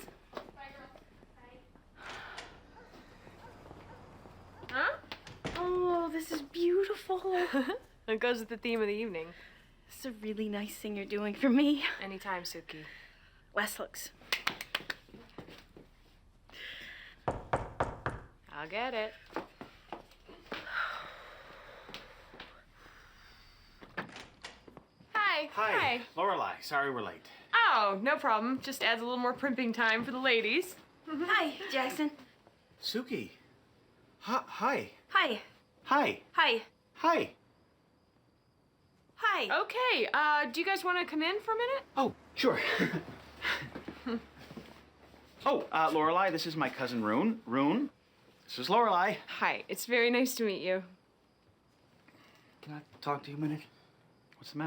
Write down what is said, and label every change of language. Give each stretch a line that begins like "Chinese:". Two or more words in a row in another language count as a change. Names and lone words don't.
English: Bye, girls. Bye. Huh? Oh, this is beautiful. It goes with the theme of the evening. This is a really nice thing you're doing for me. Anytime, Sookie. Wes looks. I'll get it. Hi. Hi. Lorelai, sorry we're late. Oh, no problem. Just adds a little more primping time for the ladies. Hi, Jackson. Sookie. Hi. Hi. Hi. Hi. Hi. Hi. Okay, do you guys want to come in for a minute? Oh, sure. Oh, Lorelai, this is my cousin Rune. Rune, this is Lorelai. Hi, it's very nice to meet you. Can I talk to you a minute? What's the matter?